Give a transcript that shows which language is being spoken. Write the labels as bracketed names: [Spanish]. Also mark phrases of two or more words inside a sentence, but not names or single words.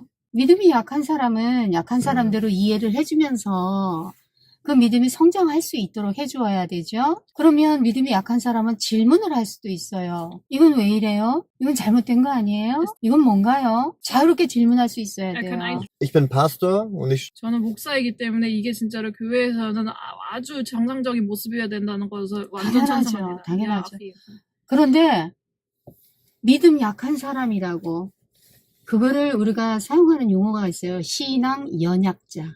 [Korean] 믿음이 약한 사람은 약한 사람대로 이해를 해주면서 그 믿음이 성장할 수 있도록 해주어야 되죠. 그러면 믿음이 약한 사람은 질문을 할 수도 있어요. 이건 왜 이래요? 이건 잘못된 거 아니에요? 이건 뭔가요? 자유롭게 질문할 수 있어야 돼요. [German] Ich bin Pastor und ich [Korean] 저는 목사이기 때문에 이게 진짜로 교회에서는 아주 정상적인 모습이어야 된다는 것을 완전 찬성합니다. 당연하죠. 그런데 믿음 약한 사람이라고 그거를 우리가 사용하는 용어가 있어요. 신앙 연약자.